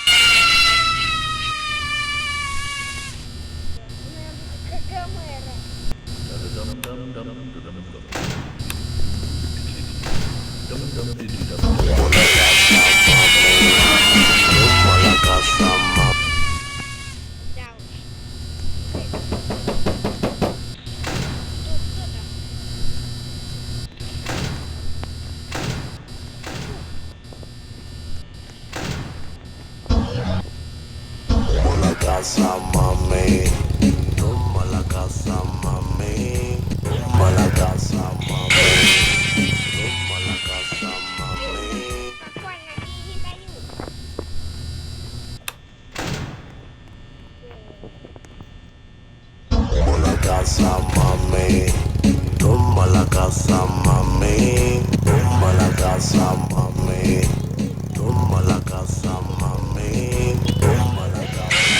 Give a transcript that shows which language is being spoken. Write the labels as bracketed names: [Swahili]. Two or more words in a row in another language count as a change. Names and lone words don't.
[Russian] Как Гомера. [Spanish] Tumba la casa mami. [Russian] Да уж. Кто там? [Spanish] Tumba la casa mami, tumba la casa mami, tumba la casa mami, tumba la casa mami. [Russian] Спокойно, они не дают. [Spanish] Tumba la casa mami, tumba la casa mami, tumba la casa mami, tumba la casa mami, tumba la casa